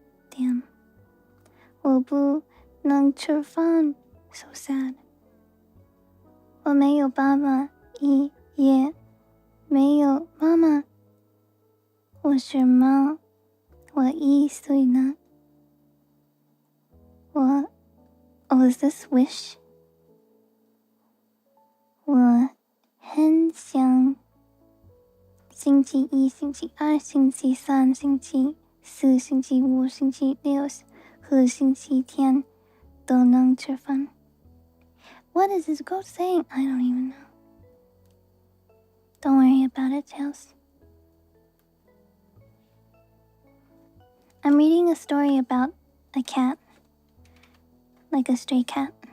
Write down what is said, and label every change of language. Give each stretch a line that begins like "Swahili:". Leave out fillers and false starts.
Chinese: Damn， 我不能吃饭 ，
English: so sad。
Chinese: 我没有爸爸，也没有妈妈。我是猫，我1岁了。
English: Oh, is this wish?
Chinese: 我很想星期一、星期二、星期三、星期四、星期五、星期六和星期天都能吃饭。
English: What is this goat saying? I don't even know. Don't worry about it, Tails. I'm reading a story about a cat. Like a stray cat.